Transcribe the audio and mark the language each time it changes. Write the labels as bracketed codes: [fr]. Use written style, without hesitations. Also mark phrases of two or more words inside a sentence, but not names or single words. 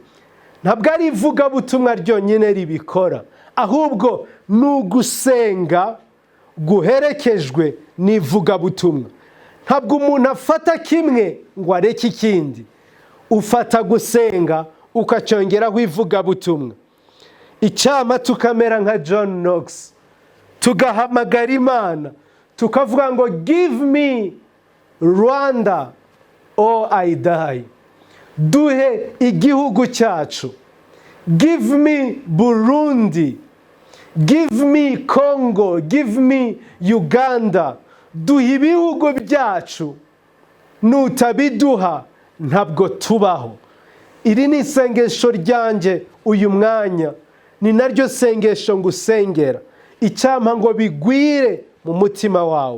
[rw] Ntabwo ari ivugabutumwa ryonyine ribikora, ahubwo ni ugusenga guherekejwe n'ivugabutumwa. Ntabwo umuntu afata kimwe ngo areke ikindi, ufata gusenga ukacyongeraho ivugabutumwa. Icyampa tukamera nka John Knox, tugahamagara Imana tukavuga ngo [en] give me Rwanda or I die. [rw] Duhe igihugu cyacu, [en] give me Burundi, give me Congo, give me Uganda. [rw] Duhe ibihugu byacu, nutabiduha ntabwo tubaho. Iri ni isengesho ryanjye uyu mwanya, ni naryo sengesho ngusengera. Icyampa ngo bigwire mu mutima wawe.